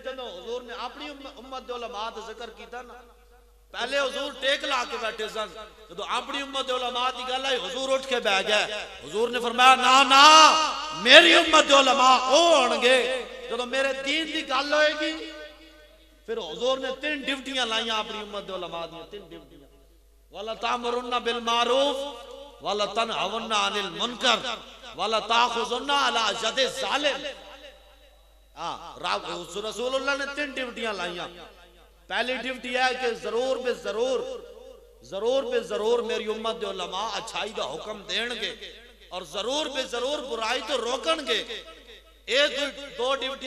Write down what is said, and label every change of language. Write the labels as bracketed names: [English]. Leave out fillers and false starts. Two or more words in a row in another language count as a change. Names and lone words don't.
[Punjabi] ਜਦੋਂ ਹਜ਼ੂਰ ਨੇ ਆਪਣੀ ਉੱਮਤ ਦੇ ਉਲਮਾ ਦਾ ਜ਼ਿਕਰ ਕੀਤਾ ਨਾ ਪਹਿਲੇ ਹਜ਼ੂਰ ਟੇਕ ਲਾ ਕੇ ਬੈਠੇ ਸਨ ਜਦੋਂ ਆਪਣੀ ਉੱਮਤ ਦੇ ਉਲਮਾ ਦੀ ਗੱਲ ਆਈ ਹਜ਼ੂਰ ਉੱਠ ਕੇ ਬੈਠ ਗਏ ਹਜ਼ੂਰ ਨੇ ਫ਼ਰਮਾਇਆ ਨਾ ਨਾ ਮੇਰੀ ਉੱਮਤ ਦੇ ਉਲਮਾ ਓ ਹੋਣਗੇ ਜਦੋਂ ਮੇਰੇ ਦੀਨ ਦੀ ਗੱਲ ਹੋਏਗੀ ਫਿਰ ਹਜ਼ੂਰ ਨੇ 3 ਡਿਊਟੀਆਂ ਲਾਈਆਂ ਆਪਣੀ ਉੱਮਤ ਦੇ ਉਲਮਾ ਦੀ 3 ਡਿਊਟੀਆਂ [Arabic] ولتأمرن بالمعروف ولتنهون عن المنكر ولتأخذن على يد الظالم [Punjabi] ਰਸੂਲੁੱਲਾਹ ਨੇ 3 ਡਿਊਟੀਆਂ ਲਾਈਆਂ ਪਹਿਲੀ ਡਿਊਟੀ ਹੈ ਕਿ ਜ਼ਰੂਰ ਬੇ ਜ਼ਰੂਰ ਮੇਰੀ ਉੱਮਤ ਦੇ ਉਲਮਾ ਅੱਛਾਈ ਦਾ ਹੁਕਮ ਦੇਣਗੇ ਔਰ ਜ਼ਰੂਰ ਬੇ ਜ਼ਰੂਰ ਬੁਰਾਈ ਤੋਂ ਰੋਕਣਗੇ ਯੇ 2 ਡਿਊਟੀਆਂ